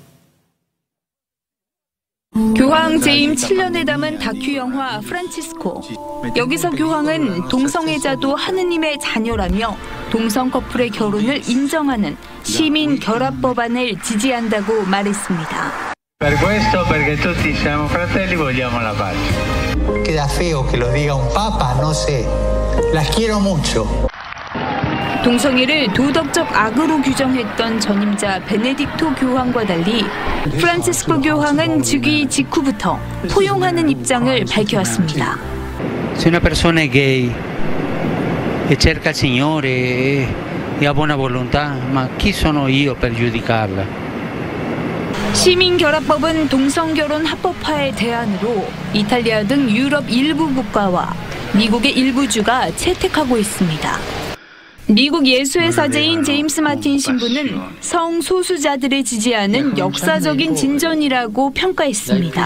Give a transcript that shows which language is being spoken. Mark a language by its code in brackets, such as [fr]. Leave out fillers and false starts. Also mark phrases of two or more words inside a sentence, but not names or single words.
[ko] 교황 재임 7년에 담은 다큐 영화 프란치스코. 여기서 교황은 동성애자도 하느님의 자녀라며 동성 커플의 결혼을 인정하는 시민 결합 법안을 지지한다고 말했습니다. [it] Per questo, perché tutti siamo fratelli, vogliamo la pace. [es] Queda feo que lo diga un papa, no sé. Las quiero mucho. [ko] 동성애를 도덕적 악으로 규정했던 전임자 베네딕토 교황과 달리 프란치스코 교황은 즉위 직후부터 포용하는 입장을 밝혀왔습니다. [it] Se una persona è gay e cerca il Signore e ha buona volontà, ma chi sono io per giudicarla? [ko] 시민결합법은 동성결혼 합법화의 대안으로 이탈리아 등 유럽 일부 국가와 미국의 일부 주가 채택하고 있습니다. 미국 예수의 사제인 제임스 마틴 신부는 성소수자들을 지지하는 역사적인 진전이라고 평가했습니다.